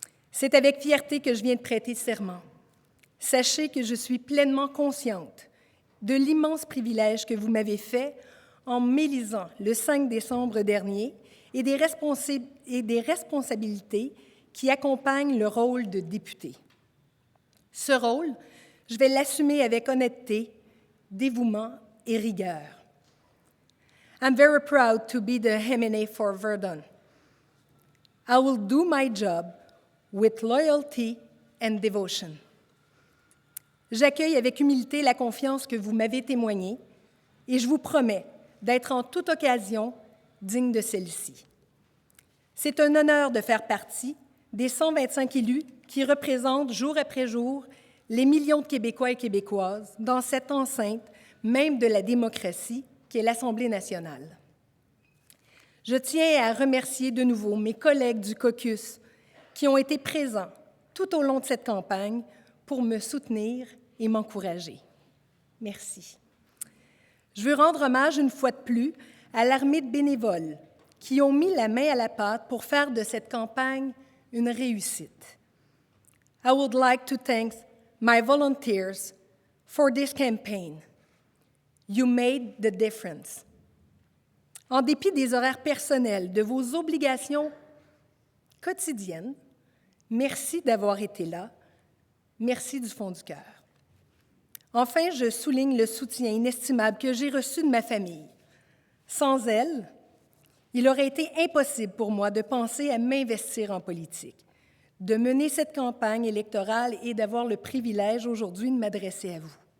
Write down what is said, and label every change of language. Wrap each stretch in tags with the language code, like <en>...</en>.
<fr>C'est avec fierté que je viens de prêter serment. Sachez que je suis pleinement consciente de l'immense privilège que vous m'avez fait en m'élisant le 5 décembre dernier et des responsabilités qui accompagnent le rôle de député. Ce rôle, je vais l'assumer avec honnêteté, dévouement et rigueur.</fr> <en>I'm very proud to be the MNA for Verdun. I will do my job with loyalty and devotion.</en> <fr>J'accueille avec humilité la confiance que vous m'avez témoignée et je vous promets d'être en toute occasion digne de celle-ci. C'est un honneur de faire partie des 125 élus qui représentent jour après jour les millions de Québécois et Québécoises dans cette enceinte même de la démocratie qu'est l'Assemblée nationale. Je tiens à remercier de nouveau mes collègues du caucus qui ont été présents tout au long de cette campagne pour me soutenir et m'encourager. Merci. Je veux rendre hommage une fois de plus à l'armée de bénévoles qui ont mis la main à la pâte pour faire de cette campagne une réussite.</fr> <en>I would like to thank my volunteers for this campaign. You made the difference.</en> <fr>En dépit des horaires personnels, de vos obligations quotidiennes, merci d'avoir été là. Merci du fond du cœur. Enfin, je souligne le soutien inestimable que j'ai reçu de ma famille. Sans elle, il aurait été impossible pour moi de penser à m'investir en politique, de mener cette campagne électorale et d'avoir le privilège aujourd'hui de m'adresser à vous.</fr>